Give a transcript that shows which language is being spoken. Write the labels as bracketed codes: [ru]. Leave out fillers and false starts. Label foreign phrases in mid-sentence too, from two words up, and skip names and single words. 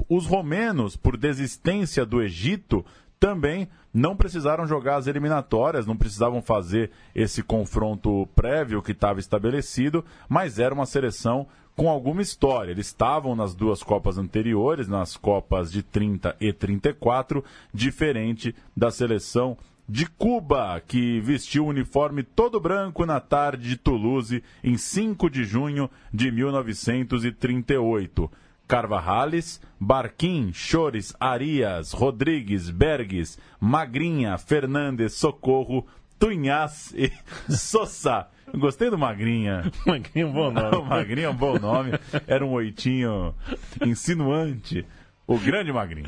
[pt] Os romenos, por desistência do Egito, também não precisaram jogar as eliminatórias, não precisavam fazer esse confronto prévio que estava estabelecido, mas era uma seleção com alguma história. Eles estavam nas duas Copas anteriores, nas Copas de 30 e 34, diferente da seleção de Cuba, que vestiu o uniforme todo branco na tarde de Toulouse, em 5 de junho de 1938. Carvajales, Barquim, Chores, Arias, Rodrigues, Bergues, Magrinha, Fernandes, Socorro, Tunhas e Sosa. Eu gostei do Magrinha. Magrinha é um bom nome. O Magrinha é um bom nome. Era um oitinho insinuante. O grande Magrinha.